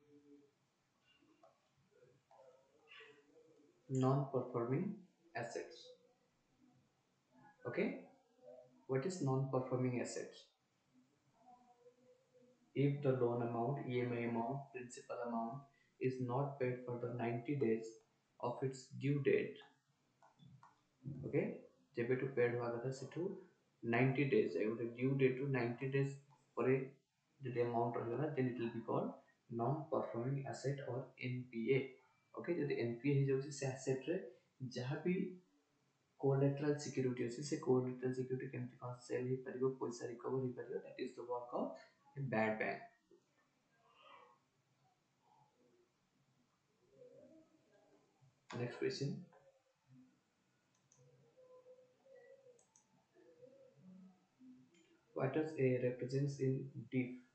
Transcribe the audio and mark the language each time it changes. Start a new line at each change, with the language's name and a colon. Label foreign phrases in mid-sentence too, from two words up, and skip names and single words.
English: Non-performing assets. Okay. What is non-performing assets? If the loan amount, EMI amount, principal amount is not paid for the 90 days of its due date,
Odia: okay, ଯେବେଠୁ paid ହବା କଥା ସେଠୁ 90 days ଗୋଟେ
English: due date to 90 days
Odia: ପରେ ଯଦି amount ରହିଗଲା,
English: then it will be called non performing asset or NPA.
Odia: okay, ଯଦି NPA ହେଇଯାଉଛି ସେ asset ରେ ଯାହା ବି
English: collateral security
Odia: ଅଛି ସେ
English: collateral security
Odia: କେମିତି କଣ sell ହେଇପାରିବ, ପଇସା recover ହେଇପାରିବ,
English: that is the work of a bad bank. Next question. What does A represents in DIF?